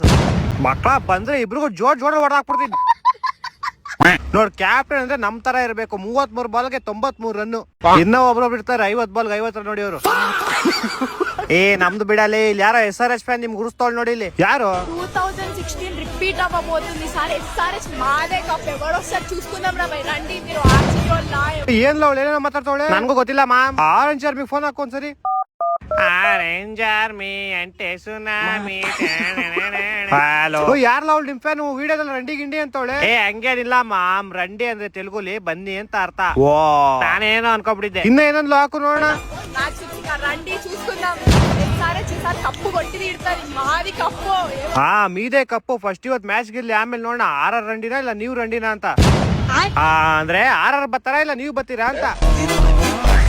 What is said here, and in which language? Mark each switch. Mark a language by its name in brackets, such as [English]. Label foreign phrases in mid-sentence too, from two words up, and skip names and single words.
[Kannada] ಮಕ್ಕಳ ಬಂದ್ರೆ ಇಬ್ರಿಗೂ ಜೋಡ್ ಹೊಡೆದಾಕ್ಬಿಡ್ತೀನಿ. ನೋಡ್ ಕ್ಯಾಪ್ಟನ್ ಅಂದ್ರೆ ನಮ್ ತರ ಇರ್ಬೇಕು. 33 ಬಾಲ್ಗೆ 93 ರನ್. ಇನ್ನ ಒಬ್ರೊಬ್ರು ಇರ್ತಾರೆ 50 ಬಾಲ್ಗೆ 50 ರನ್ ನೋಡಿಯವರು. ನಮ್ದು ಬಿಡಲಿ. ಇಲ್ಲಿ ಯಾರೋ SRH ಫ್ಯಾನ್ ನಿಮ್ಗೆ ಗುರುಸ್ತೋಳ್ ನೋಡಿ. ಇಲ್ಲಿ ಯಾರು? [Telugu] 2016 రిపీట్ అవ్వబోతుంది సార్. SRH మాదే కప్. ఎవరొస్తారు చూసుకుందాం రా బై. రండి మీరు ఆర్సీబీ వాళ్ళు. [Kannada] ಏನ್ ಅವಳು ಏನೇನೋ ಮಾತಾಡ್ತಾವಳೆ, ನನ್ಗೂ ಗೊತ್ತಿಲ್ಲ ಮ್ಯಾಮ್. ಆರೆಂಜ್ ಆರ್ಮಿಗೆ ಫೋನ್ ಹಾಕೋ ಒಂದ್ಸರಿ. ಆರೆಂಜ್ ಆರ್ಮಿ ಅಂಟೆ ಸುನಾಮಿ. ಹಲೋ, ಯಾರಲ್ಲ ಅವಳು ನಿಮ್ ಫ್ಯಾನ್? ವಿಡಿಯೋದಲ್ಲಿ ರಂಡಿ ಗಿಂಡಿ ಅಂತವಳೆ. ಹಂಗೇನಿಲ್ಲ ಮಾಮ್, ರಂಡಿ ಅಂದ್ರೆ ತೆಲುಗುಲಿ ಬನ್ನಿ ಅಂತ ಅರ್ಥ. ಓ, ನಾನೇನೋ ಅನ್ಕೊಂಡ್ಬಿಟ್ಟಿದ್ದೆ. ಇನ್ನ ಏನಂದ್ಲು ಹಾಕು ನೋಡೋಣ. [Telugu] రండి చూసుకుందాం. SRH సార్ కప్పు కొట్టి తీరుతారు. మాది కప్పు. మీదే కప్పు. [Kannada] ಫಸ್ಟ್ ಇವತ್ತು ಮ್ಯಾಚ್ ಗಿರ್ಲಿ, ಆಮೇಲೆ ನೋಡೋಣ RR ರಂಡಿನಾ ಇಲ್ಲ ನೀವು ರಂಡಿನಾ ಅಂತ. ಅಂದ್ರೆ RR ಬರ್ತಾರಾ ಇಲ್ಲ ನೀವು ಬರ್ತೀರಾ ಅಂತ.